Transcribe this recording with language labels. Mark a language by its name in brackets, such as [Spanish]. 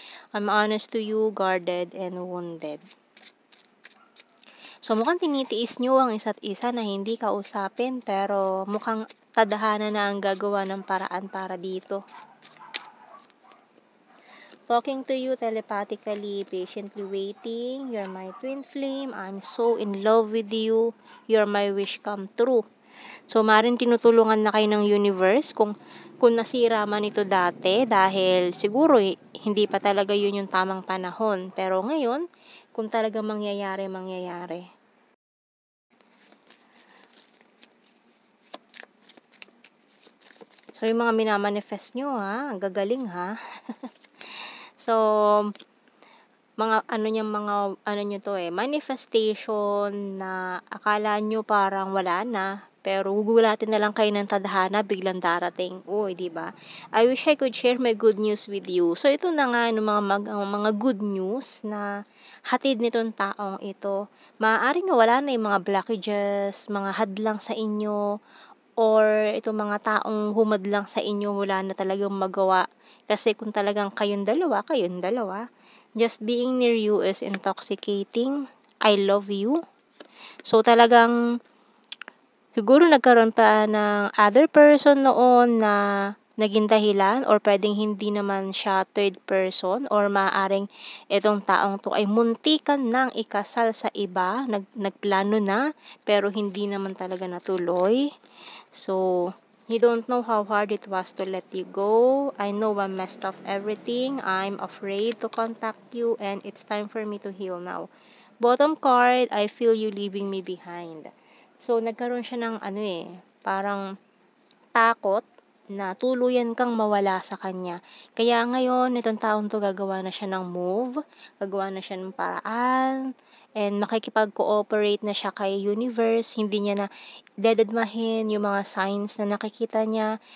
[English] I'm honest to you, guarded and wounded. [Filipino] So, mukhang tinitiis nyo ang isa't isa na hindi kausapin, pero mukhang tadhana na ang gagawa ng paraan para dito. [English] talking to you telepathically, patiently waiting. You're my twin flame. I'm so in love with you. You're my wish come true. [Filipino] So, maaaring tinutulungan na kayo ng universe kung nasira man ito dati dahil siguro hindi pa talaga yun yung tamang panahon. Pero ngayon, kung talaga mangyayari, mangyayari. So, yung mga minamanifest nyo ang gagaling ha. So, mga nyo to manifestation na akala nyo parang wala na, pero gugulatin na lang kayo ng tadhana, biglang darating. Uy, di ba? [English] I wish I could share my good news with you. [Filipino] So, ito na nga yung mga good news na hatid nitong taong ito. Maaaring wala na yung mga blockages, mga hadlang sa inyo, or itong mga taong humadlang sa inyo wala na talagang magawa. Kasi kung talagang kayong dalawa, [English] just being near you is intoxicating. I love you. [Filipino] So, talagang siguro nagkaroon pa ng other person noon na naging dahilan, or pwedeng hindi naman siya third person, or maaaring itong taong to ay muntikan ng ikasal sa iba, nagplano na, pero hindi naman talaga natuloy. [English] So, you don't know how hard it was to let you go. I know I messed up everything. I'm afraid to contact you, and it's time for me to heal now. Bottom card, I feel you leaving me behind. [Filipino] So, nagkaroon siya ng parang takot na tuluyan kang mawala sa kanya. Kaya ngayon, itong taong to gagawa na siya ng move, gagawa na siya ng paraan, and makikipag-cooperate na siya kay universe. Hindi niya na dededmahin yung mga signs na nakikita niya.